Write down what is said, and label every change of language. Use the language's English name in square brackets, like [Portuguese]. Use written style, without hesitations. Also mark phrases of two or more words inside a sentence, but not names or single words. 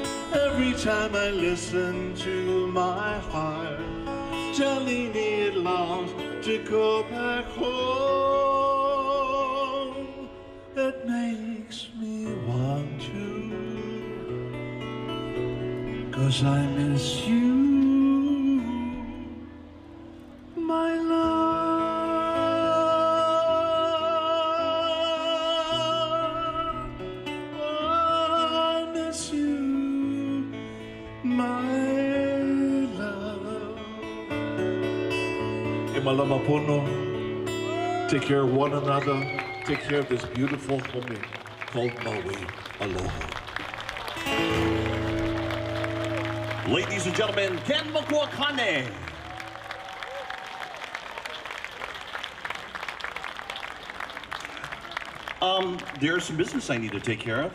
[English] Every time I listen to my heart telling me it longs to go back home, it makes me want to, 'cause I miss you, my love. I miss you, my love. [Hawaiian] E malama pono, [English] take care of one another, take care of this beautiful home called Maui. Aloha. Ladies and gentlemen, Ken Mukuakane. There's some business I need to take care of.